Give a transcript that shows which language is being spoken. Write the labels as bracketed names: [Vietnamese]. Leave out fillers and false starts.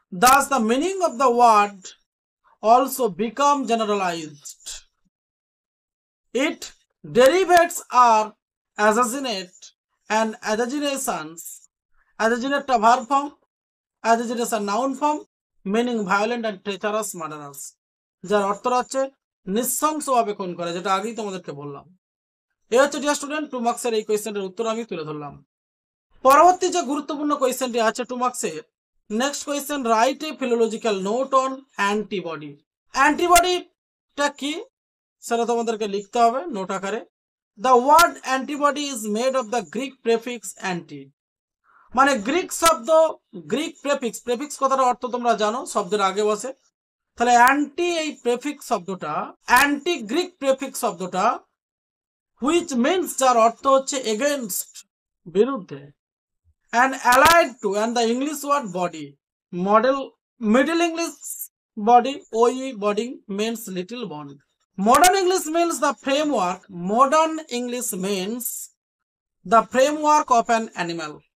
[English] Thus, the meaning of the word also become generalized. Its derivatives are assassinate and assassinations. Assassinate a verb form, assassination noun form, meaning violent and treacherous murderers. [Bangla] যার অর্থ হচ্ছে নৃশংসভাবে খুন করা, যেটা আগেই তোমাদেরকে বললাম। এই হচ্ছে ডিয়ার স্টুডেন্ট 2 মার্কসের এই কোয়েশ্চেনটার উত্তর আমি তুলে ধরলাম। পরবর্তী যে গুরুত্বপূর্ণ কোয়েশ্চেনটি আছে 2 মার্কসের, next question, write a ফিলোলজিক্যাল note on antibody. অ্যান্টিবডিটা কি সেটা তোমাদেরকে লিখতে হবে নোট আকারে। [English] the word antibody is made of the Greek prefix anti, [Bangla] মানে গ্রিক শব্দ, গ্রিক প্রেফিক্স কথার অর্থ তোমরা জানো, শব্দের আগে বসে। তাহলে অ্যান্টি, এই প্রেফিক্স শব্দটা, অ্যান্টি গ্রিক প্রেফিক্স শব্দটা, হুইচ মিনস, যার অর্থ হচ্ছে এগেনস্ট, বিরুদ্ধে, [English] and allied to, and the English word body. Middle English body, OE body means little body. Modern English means the framework. Modern English means the framework of an animal.